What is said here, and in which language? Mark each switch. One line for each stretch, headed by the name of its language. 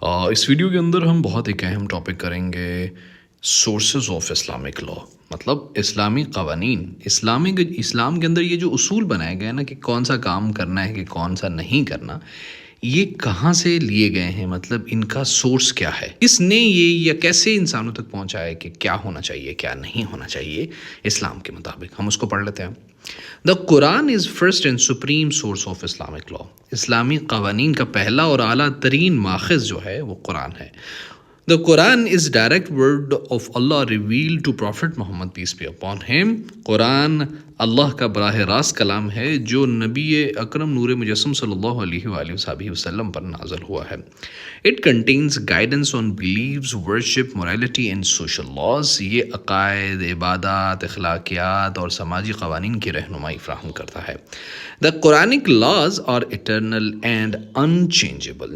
Urdu: اس video کے اندر ہم بہت ایک اہم ٹاپک کریں گے، سورسز آف اسلامک لا، مطلب اسلامی قوانین۔ اسلام کے اندر یہ جو اصول بنائے گئے نا کہ کون سا کام کرنا ہے کہ کون سا نہیں کرنا، یہ کہاں سے لیے گئے ہیں، مطلب ان کا سورس کیا ہے، کس نے یہ یا کیسے انسانوں تک پہنچا ہے کہ کیا ہونا چاہیے کیا نہیں ہونا چاہیے اسلام کے مطابق۔ ہم اس کو پڑھ لیتے ہیں۔
English: The Quran is first and supreme source of Islamic law.
Urdu: اسلامی قوانین کا پہلا اور اعلیٰ ترین ماخذ جو ہے وہ قرآن ہے۔
English: The Quran is direct word of Allah revealed to Prophet Muhammad peace be upon him.
Urdu: قرآن اللہ کا براہ راست کلام ہے جو نبی اکرم نور مجسم صلی اللہ علیہ وآلہ وصحبہ وسلم پر نازل ہوا ہے۔
English: It contains guidance on beliefs, worship, morality and social laws.
Urdu: یہ عقائد، عبادات، اخلاقیات اور سماجی قوانین کی رہنمائی فراہم کرتا ہے۔
English: The Quranic laws are eternal and unchangeable.